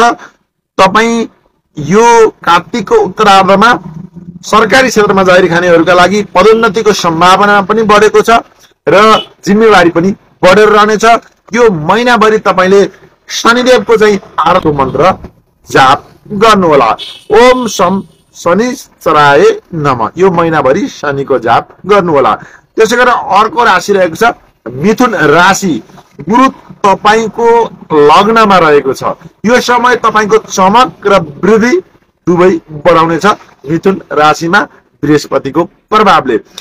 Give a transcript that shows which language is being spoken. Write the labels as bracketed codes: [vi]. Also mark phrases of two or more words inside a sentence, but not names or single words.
[ne] तपाई यो कार्तिकको उत्तरार्धमा सरकारी क्षेत्रमा जागिर खानेहरूका लागि पदोन्नतिको सम्भावना पनि बढेको छ र जिम्मेवारी पनि बढेर रहनेछ। यो महिनाभरि तपाईले शनिदेवको चाहिँ आरती मन्त्र जाप गर्नु होला। [sa] ओम शम शनिश्चराय नमः। [ne] यो महिनाभरि शनिको जाप गर्नु होला। त्यसैगरी अर्को राशि रहेको छ मिथुन राशि। गुरु तपाईको लग्नमा रहेको छ। यो समय तपाईको चमक र वृद्धि दुवै बढाउनेछ मिथुन राशिमा बृहस्पतिको प्रभावले।